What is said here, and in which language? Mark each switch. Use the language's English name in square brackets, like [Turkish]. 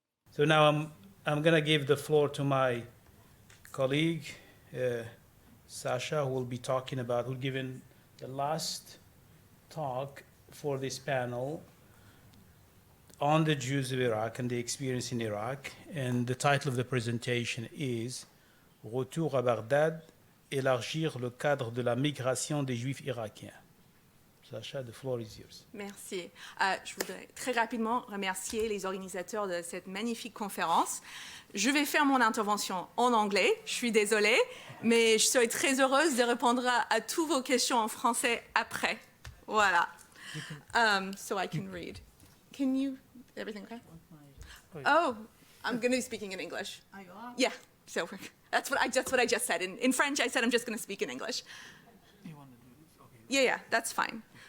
[English] So now I'm going to give the floor to my colleague, Sasha, who will be talking about, who given the last talk for this panel on the Jews of Iraq and the experience in Iraq. And the title of the presentation is [French] Retour à Bagdad, Élargir le cadre de la migration des Juifs irakiens. [English] Sacha, the floor is yours. [French] Merci. Je voudrais très rapidement remercier les organisateurs de cette magnifique conférence. Je vais faire mon intervention en anglais, je suis désolée, mais je serai très heureuse de répondre à toutes vos questions en français après. Voilà. [English] So I can read. Can you, everything okay? Oh, I'm going to be speaking in English. Yeah, so that's what I just said. In French, I said I'm just going to speak in English. Yeah, that's fine.